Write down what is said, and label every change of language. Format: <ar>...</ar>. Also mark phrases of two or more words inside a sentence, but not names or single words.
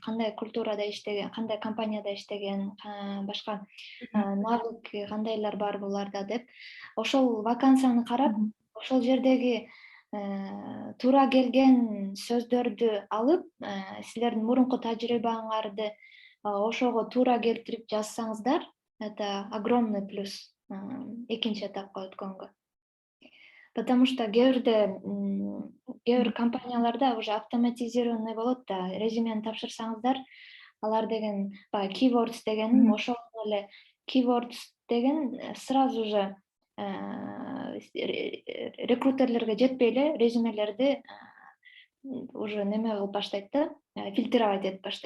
<ky>Кандай культурада иштеген, кандай компанияда иштеген, башка навык кандайлар бар буларда деп. Ошол вакансияны карап, ошол жердеги туура келген сөздөрдү алып, силердин мурунку тажрыйбаңарды ошого туура келтирип жазсаңыздар,</ky> <ru>это огромный плюс</ru> <ky>экинчи этапка өткөнгө.</ky> <ru>Потому что</ru> <ky>кээ бир компанияларда</ky> <ru>уже автоматизированный</ru> <ky>болот да, резюмени тапшырсаңыздар, алар деген баягы keywords деген, ошол эле keywords деген</ky> <ru>сразу же</ru> <ky>рекрутерлерге жетпей эле резюмелерди уже неме кылып баштайт да, фильтровать этип баштайт.</ky>